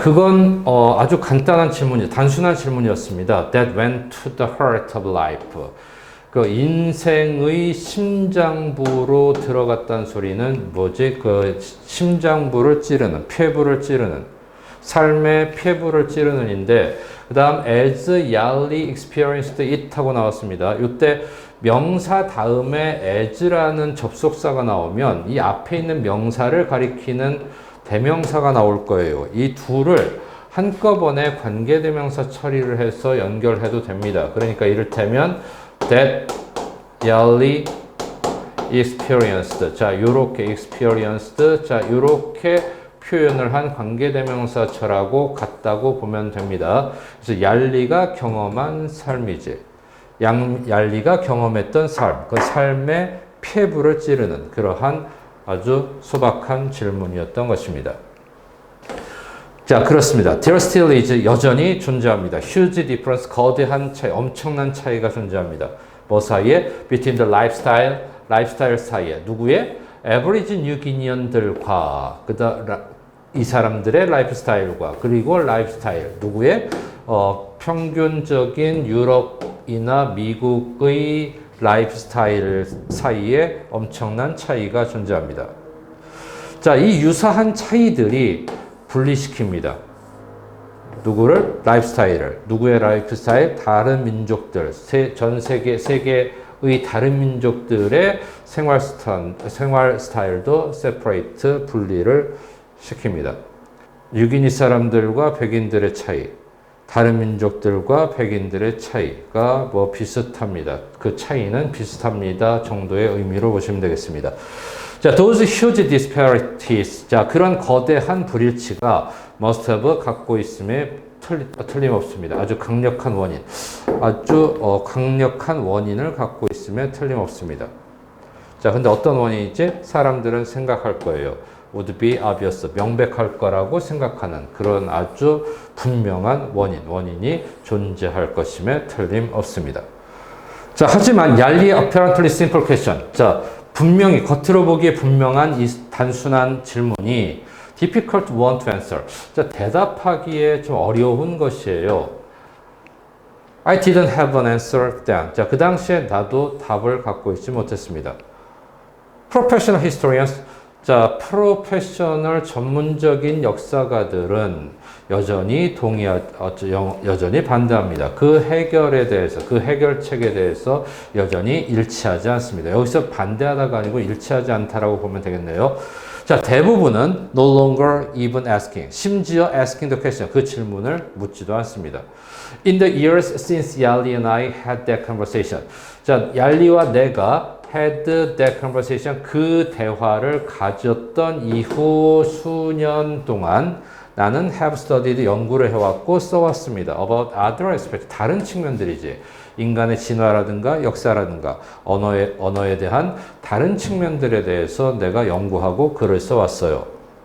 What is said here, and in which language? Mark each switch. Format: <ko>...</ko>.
<ko>그건 아주 간단한 질문이, 단순한 질문이었습니다.</ko> <en>That went to the heart of life.</en> <ko>그 인생의 심장부로 들어갔다는 소리는 뭐지? 그 심장부를 찌르는, 폐부를 찌르는, 삶의 폐부를 찌르는인데, 그 다음</ko> <en>as Yali experienced it</en> <ko>하고 나왔습니다. 이때 명사 다음에 as라는 접속사가 나오면 이 앞에 있는 명사를 가리키는 대명사가 나올 거예요. 이 둘을 한꺼번에 관계대명사 처리를 해서 연결해도 됩니다. 그러니까 이를테면</ko> <en>that Yali experienced.</en> <ko>자, 요렇게 experienced. 자, 요렇게 표현을 한 관계대명사처라고 같다고 보면 됩니다. 그래서 얄리가 경험한 삶이지. 얄리가 경험했던 삶. 그 삶의 폐부를 찌르는 그러한 아주 소박한 질문이었던 것입니다. 자, 그렇습니다.</ko> <en>There still is</en> <ko>여전히 존재합니다.</ko> <en>Huge difference,</en> <ko>거대한 차이, 엄청난 차이가 존재합니다. 뭐 사이에?</ko> <en>Between the lifestyle</en> <ko>사이에. 누구의?</ko> <en>Average New Guinean</en> <ko>들과 이 사람들의 라이프스타일과 그리고 라이프스타일. 누구의? 평균적인 유럽이나 미국의 라이프스타일 사이에 엄청난 차이가 존재합니다. 자, 이 유사한 차이들이 분리시킵니다. 누구를? 라이프스타일을. 누구의 라이프스타일? 다른 민족들, 전 세계의 다른 민족들의 생활 스타일도 세퍼레이트, 분리를 시킵니다. 유기니 사람들과 백인들의 차이, 다른 민족들과 백인들의 차이가 뭐 비슷합니다. 그 차이는 비슷합니다 정도의 의미로 보시면 되겠습니다.</ko> <en>자, those huge disparities.</en> <ko>자, 그런 거대한 불일치가</ko> <en>must have</en> <ko>갖고 있음에 틀림없습니다. 아주 강력한 원인. 아주 강력한 원인을 갖고 있음에 틀림없습니다. 자, 근데 어떤 원인이지? 사람들은 생각할 거예요.</ko> <en>would be obvious.</en> <ko>명백할 거라고 생각하는 그런 아주 분명한 원인이 존재할 것임에 틀림없습니다. 자, 하지만 얄리의</ko> <en>apparently simple question.</en> <ko>자, 분명히 겉으로 보기에 분명한 이 단순한 질문이</ko> <en>difficult one to answer.</en> <ko>자, 대답하기에 좀 어려운 것이에요.</ko> <en>I didn't have an answer then.</en> <ko>자, 그 당시에 나도 답을 갖고 있지 못했습니다.</ko> <en>Professional historians.</en> <ko>자, 프로페셔널 전문적인 역사가들은 여전히 여전히 반대합니다. 그 해결에 대해서, 그 해결책에 대해서 여전히 일치하지 않습니다. 여기서 반대하다가 아니고 일치하지 않다라고 보면 되겠네요.</ko> <en>자,</en> <ko>대부분은</ko> <en>no longer even asking.</en> <ko>심지어</ko> <en>asking the question.</en> <ko>그 질문을 묻지도 않습니다.</ko> <en>In the years since Yali and I had that conversation.</en> <ko>자, 얄리와 내가</ko> <en>had that conversation.</en> <ko>그 대화를 가졌던 이후 수년 동안 나는</ko> <en>have studied</en> <ko>연구를 해왔고 써왔습니다.</ko> <en>About other aspects.</en> <ko>다른 측면들이지. 인간의 진화라든가 역사라든가 언어에 대한 다른 측면들에 대해서 내가 연구하고 글을 써왔어요.</ko>